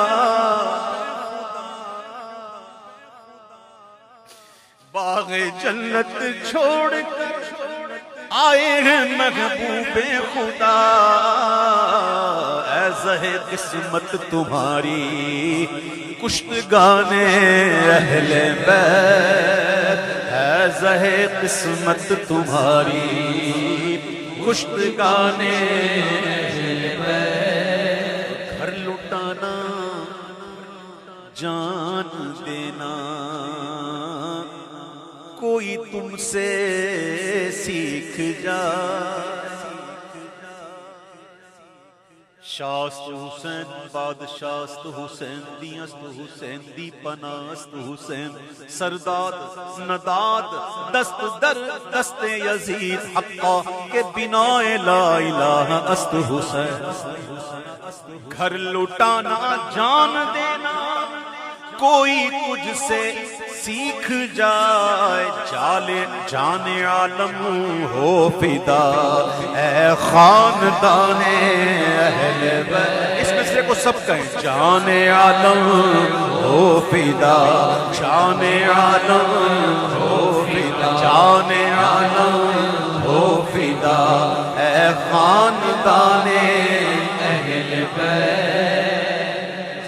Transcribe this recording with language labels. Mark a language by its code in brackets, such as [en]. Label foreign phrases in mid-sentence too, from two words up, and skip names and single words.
[ur] باغ جنت چھوڑ کر آئے ہیں محبوب خدا، اے زہے قسمت تمہاری کشتگانے اہل بیت، اے زہے قسمت تمہاری کشتگانے اہل بیت، گھر لٹانا جان دینا کوئی تم سے سیکھ جا، [fa] شاست حسین بادشاست حسین دیست حسین دی پناست حسین سرداد نداد دست در دست یزید حقا کے بنا [ar] لا الہ [fa] است [ur] حسین، گھر لٹانا جان دینا کوئی تجھ سے سیکھ جائے، جان عالم ہو فدا اے خاندان اہل بیت، اس مصرے کو سب کہیں، جان عالم ہو فدا، جان عالم ہو فدا، جان عالم ہو فدا اے خاندان اہل بیت۔